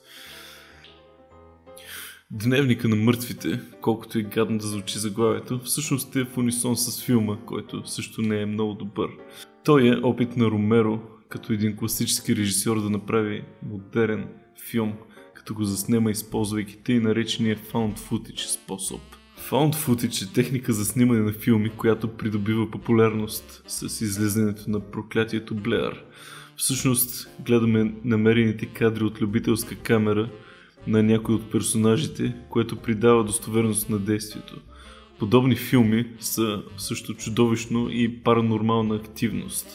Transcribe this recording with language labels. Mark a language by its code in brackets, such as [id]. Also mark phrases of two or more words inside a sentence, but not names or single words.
[bg] Дневника на мъртвите, колкото и гадно да звучи заглавието, всъщност е в унисон с филма, който също не е много добър. Той е опит на Ромеро, като един класически режисьор, да направи модерен филм, като го заснема, използвайки тъй наречения [en] found footage [bg] способ. [en] Found footage [bg] е техника за снимане на филми, която придобива популярност с излизането на проклятието Блеър. Всъщност гледаме намерените кадри от любителска камера на някой от персонажите, което придава достоверност на действието. Подобни филми са също чудовищно и паранормална активност.